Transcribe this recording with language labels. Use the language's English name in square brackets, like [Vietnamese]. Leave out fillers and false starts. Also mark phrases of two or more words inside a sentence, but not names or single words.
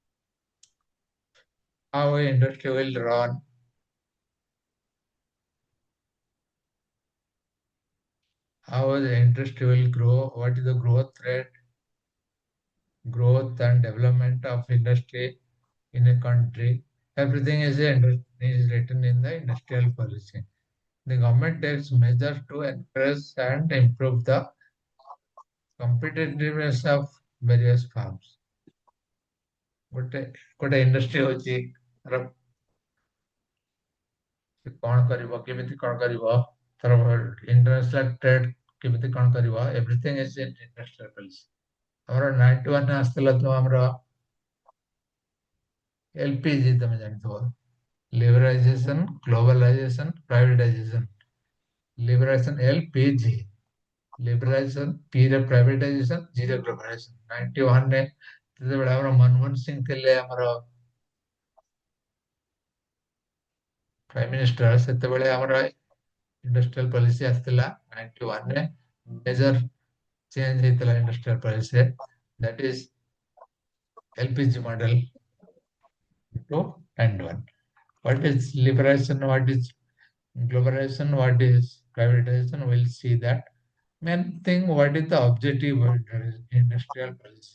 [English] How industry will run, how the industry will grow, what is the growth rate, growth and development of industry in a country. Everything is written in the industrial policy. The government takes measures to encourage and improve the competitiveness of various firms. [Odia] ଗୋଟେ industry ହଉଛି ତାର କଣ କରିବ, କେମିତି କଣ କରିବ, ତାର [English] international trade [Odia] କେମିତି କଣ କରିବ, [English] everything is in industrial policy. [Odia] ଆମର 91 ଆସିଥିଲା ତ ଆମର LPG ତମେ ଜାଣିଥିବ, [English] liberalization, globalization, privatization. Liberalization LPG, liberalization P ରେ privatization, G ରେ globalization। [Odia] 91 ରେ ଯେତେବେଳେ ଆମର ମନମୋହନ ସିଂ ଥିଲେ ଆମର [English] prime minister, [Odia] ସେତେବେଳେ ଆମର [English] industrial policy [Odia] ଆସିଥିଲା 91 ରେ। [English] major change ହେଇଥିଲା industrial policy, that is LPG model to 91. What is liberalization, what is globalization, what is privatization? We'll see that. Main thing, what is the objective of industrial policy?